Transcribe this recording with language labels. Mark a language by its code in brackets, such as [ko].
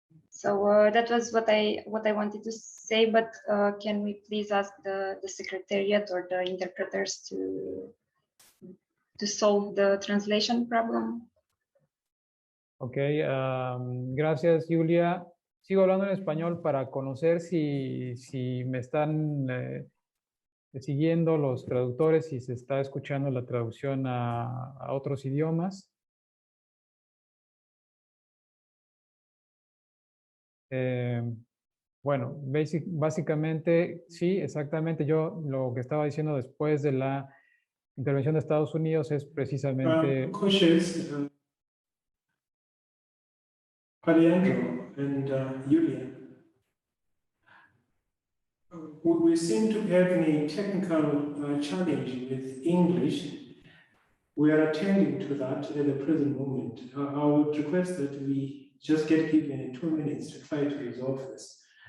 [en] So that was what I wanted to say, but can we please ask the secretariat or the interpreters to solve the translation problem? [es] Ok, gracias, Julia. Sigo hablando en español para conocer si me están siguiendo los traductores, si se está escuchando la traducción a otros idiomas. Bueno, básicamente, sí, exactamente. Yo lo que estaba diciendo después de la intervención de Estados Unidos es precisamente... [en] Alejandro and Julia, we seem to be having a technical challenge with English. We are attending to that at the present moment. I would request that we just get given 2 minutes to try to resolve this.